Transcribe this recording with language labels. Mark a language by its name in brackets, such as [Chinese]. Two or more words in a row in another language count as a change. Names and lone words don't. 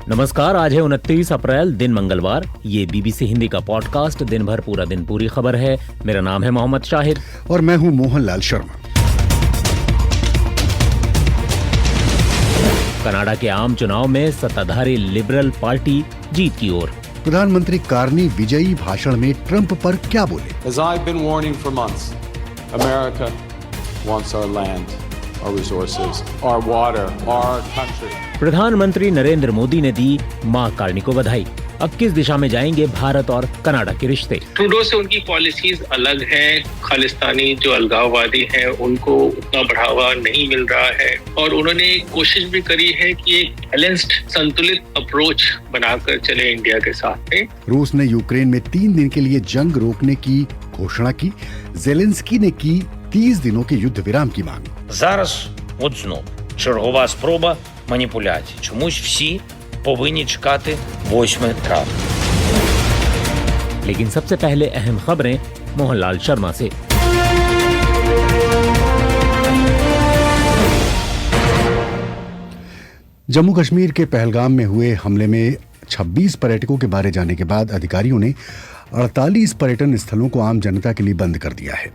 [Hindi] नमस्कार, आज है 29 अप्रैल, दिन मंगलवार। ये बीबीसी हिंदी का पॉडकास्ट दिन भर पूरा दिन पूरी खबर है। मेरा नाम है मोहम्मद शाहिद और मैं हूं मोहनलाल शर्मा। कनाडा के आम चुनाव में सत्ताधारी लिबरल पार्टी जीत की ओर। प्रधानमंत्री कार्नी विजयी भाषण में ट्रंप पर क्या बोले? [English] As I've been warning for months, America wants our land, our resources, our water, our country. [Hindi] प्रधानमंत्री नरेंद्र मोदी ने दी मां कार्नी को बधाई। अब किस दिशा में जाएंगे भारत और कनाडा के रिश्ते? ट्रूडो से उनकी पॉलिसीज अलग हैं। खालिस्तानी जो अलगाववादी हैं उनको उतना बढ़ावा नहीं मिल रहा है और उन्होंने कोशिश भी करी है कि एक बैलेंस्ड संतुलित अप्रोच बनाकर चले इंडिया के साथ में। रूस ने यूक्रेन में 3 दिन के लिए जंग रोकने की घोषणा की। जेलेंस्की ने की 30 दिनों के युद्ध विराम की मांग। [Ukrainian] Зараз от знов чергова спроба маніпуляцій. Чомусь всі повинні чекати 8 травня. [Hindi] लेकिन सबसे पहले अहम खबरें मोहनलाल शर्मा से। जम्मू कश्मीर के पहलगाम में हुए हमले में 26 पर्यटकों के मारे जाने के बाद अधिकारियों ने 48 पर्यटन स्थलों को आम जनता के लिए बंद कर दिया है।